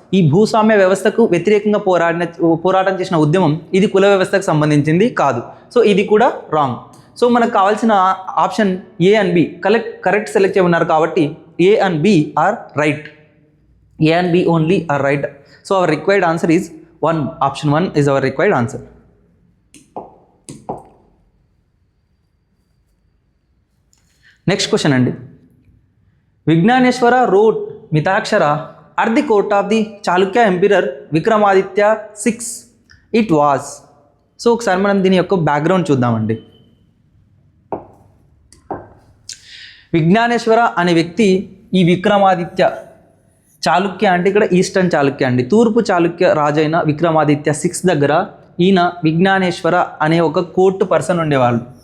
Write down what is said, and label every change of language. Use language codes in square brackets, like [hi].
[te] ఈ భూస్వామ్య వ్యవస్థకు వ్యతిరేకంగా పోరాటం చేసిన ఉద్యమం. ఇది కుల వ్యవస్థకు సంబంధించింది కాదు. సో ఇది కూడా రాంగ్. సో మనకు కావాల్సిన option ఏ and B correct select చేయమన్నారు కాబట్టి [en] A and B are right. A and B only are right. So our required answer is 1. Option 1 is our required answer. Next question అండి. Vijnaneshwara wrote Mitakshara at the court of the Chalukya Emperor Vikramaditya VI. It was. [te] So ఒకసారి మనం దీని యొక్క background చూద్దామండి. విజ్ఞానేశ్వర అనే వ్యక్తి ఈ విక్రమాదిత్య చాళుక్య అంటే ఇక్కడ ఈస్టర్న్ చాళుక్య అండి, తూర్పు చాళుక్య రాజైన విక్రమాదిత్య 6 దగ్గర ఈయన విజ్ఞానేశ్వర అనే ఒక కోర్టు పర్సన్ ఉండేవాళ్ళు.